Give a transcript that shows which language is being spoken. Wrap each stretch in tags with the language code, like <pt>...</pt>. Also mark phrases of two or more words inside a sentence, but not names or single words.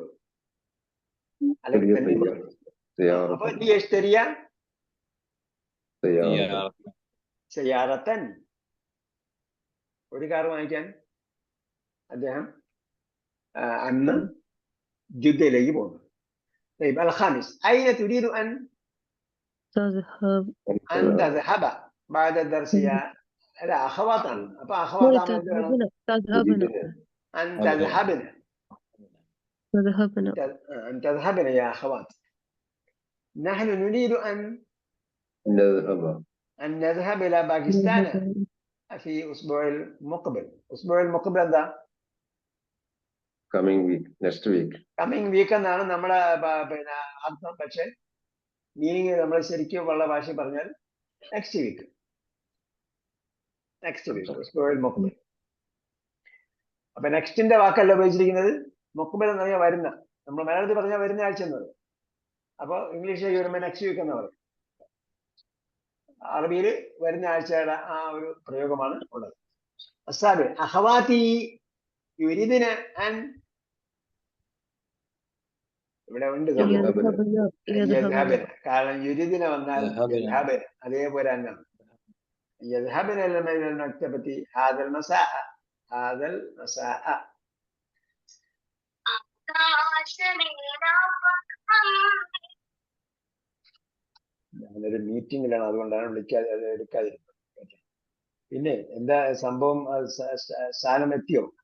<ml>അല്ലെങ്കിൽ തൻവീൻ പോവുള്ളൂ. അപ്പൊ സയ്യാറത്തൻ, ഒരു കാർ വാങ്ങിക്കാൻ അദ്ദേഹം അന്ന് ജുദ്ദയിലേക്ക് പോകുന്നു.</ml> <ar>الخامس أين تريد أن تذهب بعد الدرس يا</ar> <ml>അല്ല അഹവാത്താണ്. അപ്പൊ മോളെ അഹവാത്താകുമ്പോൾ എന്ത് വേണം?</ml> <ar>തദ്ഹബന أن تذهبن തദ്ഹബന أن تذهبن يا أخوات. نحن نريد أن نذهب إلى باكستان في أسبوع المقبل. أسبوع المقبل هذا</ar> <en>coming week, next week. coming week</en> <ml>എന്നാണ് നമ്മുടെ പിന്നെ അർത്ഥം. പക്ഷെ മീനിങ് നമ്മൾ ശരിക്കും ഉള്ള ഭാഷ പറഞ്ഞാൽ</ml> <en>next week</en> <ar>الأسبوع المقبل.</ar> <ml>അപ്പൊ നെക്സ്റ്റിന്റെ വാക്കല്ല ഉപയോഗിച്ചിരിക്കുന്നത്, മുഖ്ബിൽ എന്ന് പറഞ്ഞാൽ വരുന്ന. നമ്മൾ മലയാളത്തിൽ പറഞ്ഞാൽ വരുന്ന ആഴ്ച എന്നത്. അപ്പൊ ഇംഗ്ലീഷിലേക്ക് വരുമ്പോൾ</ml> <en>next week</en> <ml>എന്ന് പറയും. അറബിയിൽ വരുന്ന ആഴ്ചയുടെ ആ ഒരു പ്രയോഗമാണ് ഉള്ളത്.</ml> <ar>السابع أخواتي يردن أن,</ar> <ml>ഇവിടെ ഉണ്ട് കാരണം യുരിദിന വന്നാൽ അതേപോലെ തന്നെയാണ്.</ml> <ar>يذهبن إلى المكتبة هذا المساء.</ar> <ml>ഞാനൊരു മീറ്റിംഗിലാണ്, അതുകൊണ്ടാണ് എടുക്കാതിരുന്നത്. പിന്നെ എന്താ സംഭവം? സാധനം എത്തിയോ?</ml>